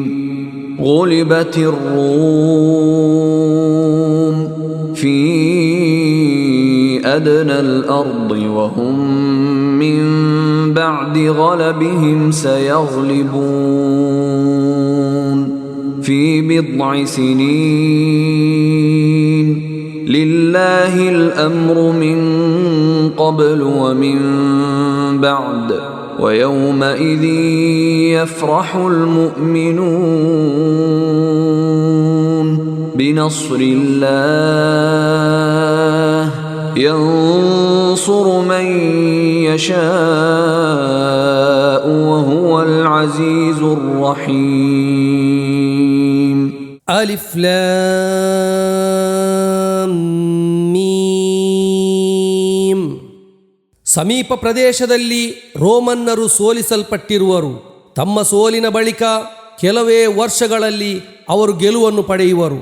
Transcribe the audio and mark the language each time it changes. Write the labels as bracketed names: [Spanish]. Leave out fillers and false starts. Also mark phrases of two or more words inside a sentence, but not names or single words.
[Arabic] غلبت الروم في أدنى الأرض وهم من بعد غلبهم ಸಯಗ್ಲಿಬೂನ್ في بضع سنين لله الأمر من قبل ومن بعد ويومئذ يفرح المؤمنون بنصر الله ينصر من يشاء وهو العزيز الرحيم. ألم. [Kannada] ಸಮೀಪ ಪ್ರದೇಶದಲ್ಲಿ ರೋಮನ್ನರು ಸೋಲಿಸಲ್ಪಟ್ಟಿರುವರು. ತಮ್ಮ ಸೋಲಿನ ಬಳಿಕ ಕೆಲವೇ ವರ್ಷಗಳಲ್ಲಿ ಅವರು ಗೆಲುವನ್ನು ಪಡೆಯುವರು.